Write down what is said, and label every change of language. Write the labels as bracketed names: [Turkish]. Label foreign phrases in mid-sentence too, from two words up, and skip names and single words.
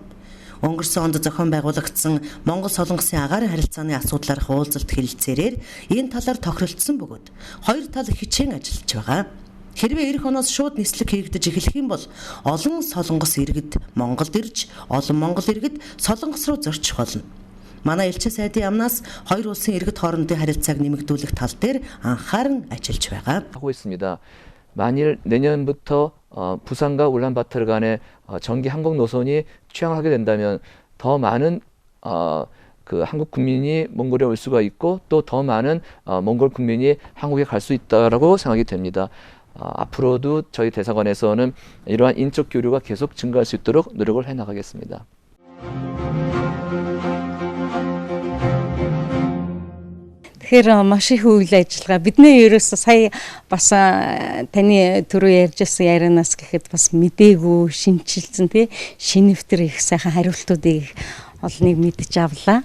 [Mongolian] Өнгөрсөн онд зохион байгуулагдсан Монгол солонгосын агаарын харилцааны асуудлаарх уулзалт хэлэлцээрээр энэ талаар тохиролцсон бөгөөд хоёр тал хичээн ажиллаж байгаа. Хэрвээ эх оноос шууд нислэг хийгдэж эхлэх юм бол олон солонгос иргэд Монголд ирж, олон монгол иргэд солонгос руу зорчих болно. Манай элчин сайдын яамнаас хоёр улсын иргэд хоорондын харилцааг нэмэгдүүлэх тал дээр анхааран ажиллаж байгаа. [Korean] 하고 있습니다. 만일 내년부터 부산과 울란바토르 간의 정기 항공 노선이 취항하게 된다면 더 많은 그 한국 국민이 몽골에 올 수가 있고 또 더 많은 몽골 국민이 한국에 갈 수 있다라고 생각이 됩니다. 앞으로도 저희 대사관에서는 이러한 인적 교류가 계속 증가할 수 있도록 노력을 해 나가겠습니다. [Mongolian] Тэгэхээр маш их үйл ажиллагаа бидний ерөөсөө сая бас таны түрүү ярьжсэн ярианаас гэхэд бас мдээгүй шинчилсэн тий шинэвтер их сайхан хариултуудыг олныг мэдж авлаа.